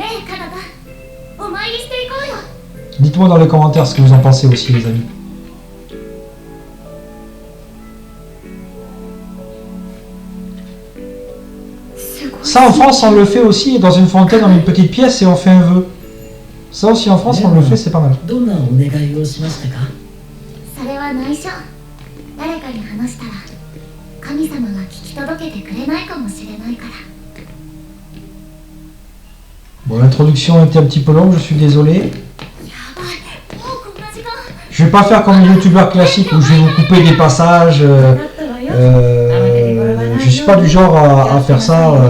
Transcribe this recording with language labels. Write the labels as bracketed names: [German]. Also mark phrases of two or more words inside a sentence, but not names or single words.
[French] Dites-moi dans les commentaires ce que vous en pensez aussi, les amis. Ça en France on le fait aussi dans une fontaine, dans une petite pièce et on fait un vœu. Ça aussi en France on le fait, c'est pas mal. [Japanese] どんなお願いをしましたか。それは内緒。誰かに話したら神様が聞き届けてくれないかもしれないから。 [French] Bon, l'introduction était un petit peu longue, je suis désolé. Je vais pas faire comme les youtubeurs classiques où je vais vous couper des passages. Je suis pas du genre à faire ça.